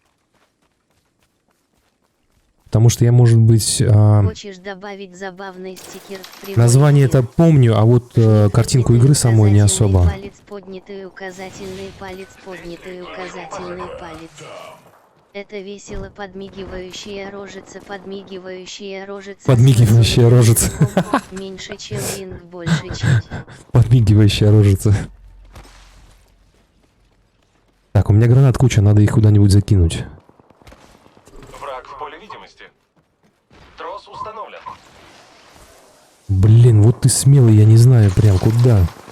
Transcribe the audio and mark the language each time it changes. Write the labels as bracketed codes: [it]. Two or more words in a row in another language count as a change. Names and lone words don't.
[ru] Потому что я, может быть, Хочешь добавить забавный стикер в прямой название эфир? это помню, а вот картинку игры самой не особо. Палец поднятый, указательный палец, поднятый указательный палец. Это весело подмигивающая рожица, подмигивающая рожица. Подмигивающая рожица. Меньше, чем линк, больше, чем... Подмигивающая рожица. Так, у меня гранат куча, надо их куда-нибудь закинуть. Враг в поле видимости. Трос установлен. Блин, вот ты смелый, я не знаю прям куда.